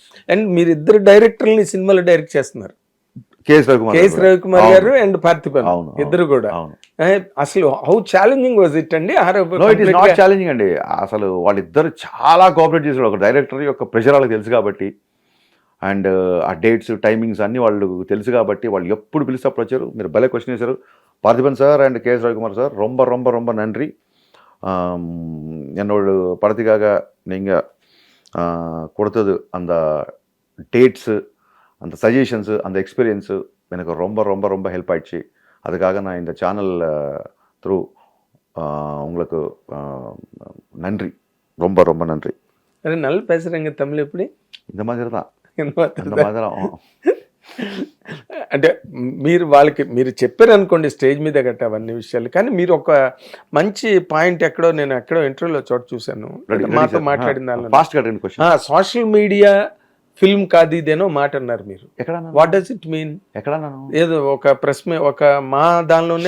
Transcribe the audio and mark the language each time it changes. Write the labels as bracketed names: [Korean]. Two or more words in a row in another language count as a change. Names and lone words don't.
[Telugu] అండ్ మీరు ఇద్దరు డైరెక్టర్ని సినిమాలో డైరెక్ట్ చేస్తున్నారు, కేఎస్ రవికుమార్ గారు అండ్ పార్థిబన్ ఇద్దరు కూడా. అసలు [English] how challenging was it [Telugu] అండి? [English] it is not challenging [Telugu] అండి. అసలు వాళ్ళిద్దరు చాలా కోఆపరేట్ చేశారు. ఒక డైరెక్టర్ యొక్క ప్రెషర్ వాళ్ళకి తెలుసు కాబట్టి, అండ్ ఆ [English] dates timings [Telugu] అన్నీ వాళ్ళు తెలుసు కాబట్టి, వాళ్ళు ఎప్పుడు పిలిస్తే అప్పుడు వచ్చారు. మీరు భలే క్వశ్చన్ చేశారు. [Tamil] பார்த்திபன் சார் அண்ட் கேஎஸ் ரவிக்குமார் சார் ரொம்ப ரொம்ப ரொம்ப நன்றி. என்னோட படத்துக்காக நீங்கள் கொடுத்தது அந்த டேட்ஸு, அந்த சஜஷன்ஸு, அந்த எக்ஸ்பீரியன்ஸு எனக்கு ரொம்ப ரொம்ப ரொம்ப ஹெல்ப் ஆயிடுச்சு. அதுக்காக நான் இந்த [English] channel through [Tamil] உங்களுக்கு நன்றி, ரொம்ப ரொம்ப நன்றி. நல்லா பேசுகிறேங்க தமிழ். எப்படி? இந்த மாதிரி தான், இந்த மாதிரி தான். [Telugu] అంటే మీరు చెప్పారు అనుకోండి స్టేజ్ మీద గట్ట అవన్నీ విషయాలు, కానీ మీరు ఒక మంచి పాయింట్ నేను ఎక్కడో ఇంటర్వ్యూలో చోట చూశాను, మాతో మాట్లాడిన దానిలో [English] social media film [Telugu] కాదు ఇదేనో మాట అన్నారు మీరు. [English] what does it mean? [Telugu] ఏదో ఒక ప్రెస్ ఒక మా దానిలోనే